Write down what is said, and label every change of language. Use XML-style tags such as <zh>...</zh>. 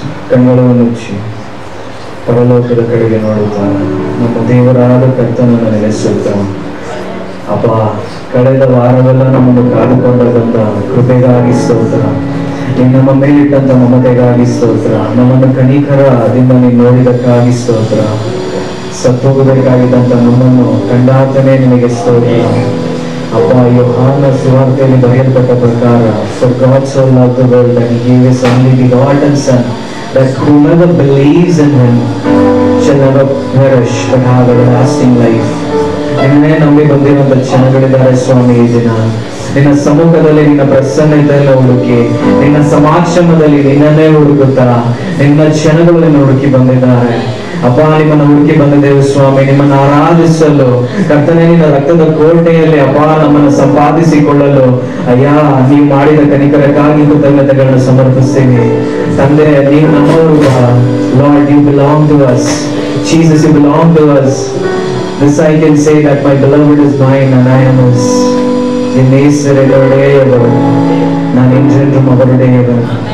<kn>ಕಣ್ಣುಗಳನ್ನು ಮುಚ್ಚಿ ಪರಲೋಕದ ಕಡೆಗೆ ನೋಡುತ್ತಾ ನಮ್ಮ ದೇವರಾದ ಕರ್ತನನ್ನು ನೆನೆಸುತ್ತಾ, ಅಪ್ಪ, ಕಳೆದ ವಾರವೆಲ್ಲ ನಮ್ಮನ್ನು ಕಾದುಕೊಂಡಂತ ಕೃಪೆಗಾಗಿ ಸ್ತೋತ್ರ. ನಮ್ಮ ಮೇಲಿಟ್ಟಂತ ಮಮತೆಗಾಗಿ ಸ್ತೋತ್ರ. ನಮ್ಮನ್ನು ಕನಿಕರದಿಂದ ನೀನು ನೋಡಿದಕ್ಕಾಗಿ ಸ್ತೋತ್ರ. ಸತ್ತೋಗಬೇಕಾಗಿದ್ದಂತ ನಮ್ಮನ್ನು ಕಂಡಾತನೇ ನಿನಗೆ ಸ್ತೋತ್ರ. ಅಪ್ಪ, ಯೋಹಾನ ಸುವಾರ್ತೆಯಲ್ಲಿ ಬರೆಯಲ್ಪಟ್ಟ ಪ್ರಕಾರ,</kn> <en>for God so loved the world that he gave his only begotten Son, that whoever believes in him shall never perish but have everlasting life.</en> <kn>ನಿನ್ನೆ ನಂಬಿ ಬಂದಿರುವಂತ ಜನಗಳಿದ್ದಾರೆ ಸ್ವಾಮಿ. ಈ ದಿನ ನಿನ್ನ ಸಮ್ಮುಖದಲ್ಲಿ ನಿನ್ನ ಪ್ರಸನ್ನತೆಯನ್ನು ಹುಡುಕಿ, ನಿನ್ನ ಸಮಾಕ್ಷಮದಲ್ಲಿ ನಿನ್ನನ್ನೇ ಹುಡುಕುತ್ತಾ ನಿನ್ನ ಜನಗಳು ನಿನ್ನ ಹುಡುಕಿ ಬಂದಿದ್ದಾರೆ. ಅಪ್ಪ, ನಿಮ್ಮನ್ನು ಹುಡುಕಿ ಬಂದಿದ್ದೇವೆ ಸ್ವಾಮಿ, ನಿಮ್ಮನ್ನು ಆರಾಧಿಸಲು. ಕರ್ತನೇ, ನಿನ್ನ ರಕ್ತದ ಕೋಟೆಯಲ್ಲಿ ಅಪ್ಪ ನಮ್ಮನ್ನು ಸಂಪಾದಿಸಿಕೊಳ್ಳಲು ಅಯ್ಯ ನೀವು ಮಾಡಿದ ಕನಿಕರಕ್ಕಾಗಿ ಕೃತಜ್ಞತೆಗಳನ್ನು ಸಮರ್ಪಿಸ್ತೀವಿ. ತಂದೆ, ನೀವು ನಮ್ಮವರು.</kn> <en>Lord, you belong to us. Jesus, you belong to us. This I can say that my beloved is mine and I am his.</en> <ta>என் நேசர் என்னுடையவர், நான் என்றென்றும் அவருடையவர்.</ta>